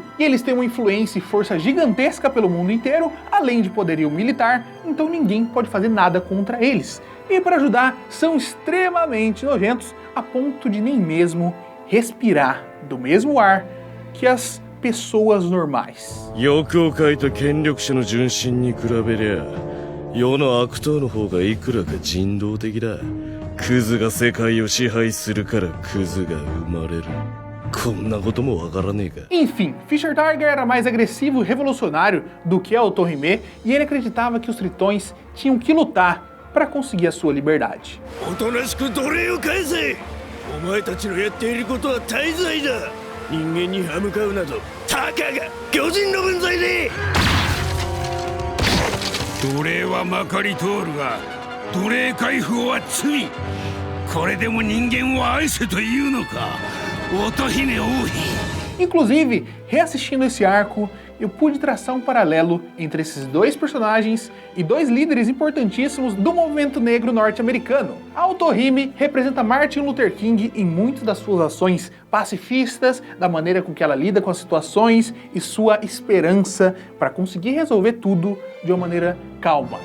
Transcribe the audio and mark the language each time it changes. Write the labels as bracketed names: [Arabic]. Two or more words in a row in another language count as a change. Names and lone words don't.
[Portuguese] E eles têm uma influência e força gigantesca pelo mundo inteiro, além de poderio militar, então ninguém pode fazer nada contra eles. E para ajudar, são extremamente nojentos a ponto de nem mesmo respirar do mesmo ar que as pessoas normais. [Japanese] 世の悪党の方がいくらか人道的だ。クズが世界を支配するからクズが生まれる。こんなこともわからねえか。 [Portuguese] Enfim, Fisher Tiger era mais agressivo e revolucionário do que a Otohime, e ele acreditava que os tritões tinham que lutar para conseguir a sua liberdade. [Japanese] おとなしく奴隷を返せ。お前たちのやっていることは大罪だ。人間に歯向かうなどたかが巨人の分際で。奴隷はまかり通るが奴隷解放は罪。これでも人間を愛せというのか乙姫王妃。 [Portuguese] Inclusive, reassistindo esse arco, eu pude traçar um paralelo entre esses dois personagens e dois líderes importantíssimos do movimento negro norte-americano. A Otohime representa Martin Luther King em muitas das suas ações pacifistas, da maneira com que ela lida com as situações e sua esperança para conseguir resolver tudo de uma maneira calma.